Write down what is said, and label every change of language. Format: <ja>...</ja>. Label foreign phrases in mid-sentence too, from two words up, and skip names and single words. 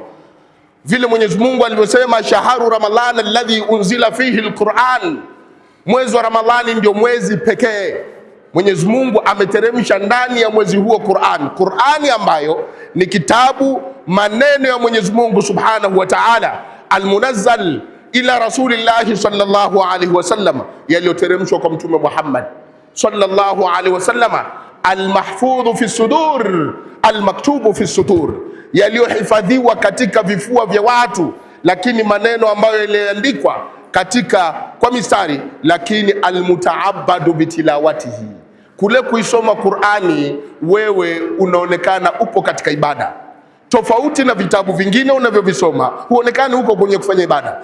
<sw>Vile Mwenyezi Mungu alivyosema,</sw> <ar>شهر رمضان الذي أنزل فيه القرآن,</ar> <sw>mwezi wa Ramadhani ndio mwezi pekee Mwenyezi Mungu ameteremsha ndani ya mwezi huo Qur'ani ambayo ni kitabu, maneno ya Mwenyezi Mungu</sw> <ar>سبحانه وتعالى, المنزل إلى رسول الله صلى الله عليه وسلم,</ar> <sw>yaliyoteremshwa kwa Mtume Muhammad</sw> <ar>صلى الله عليه وسلم, المحفوظ في الصدور المكتوب في السطور,</ar> <sw>yaliyohifadhiwa katika vifua vya watu, lakini maneno ambayo yaliandikwa kwa mistari, lakini</sw> <ar>المتعبد بتلاوته,</ar> <sw>kule kuisoma Qur'ani wewe unaonekana upo katika ibada, tofauti na vitabu vingine unavyovisoma huonekani huko kwenye kufanya ibada.</sw>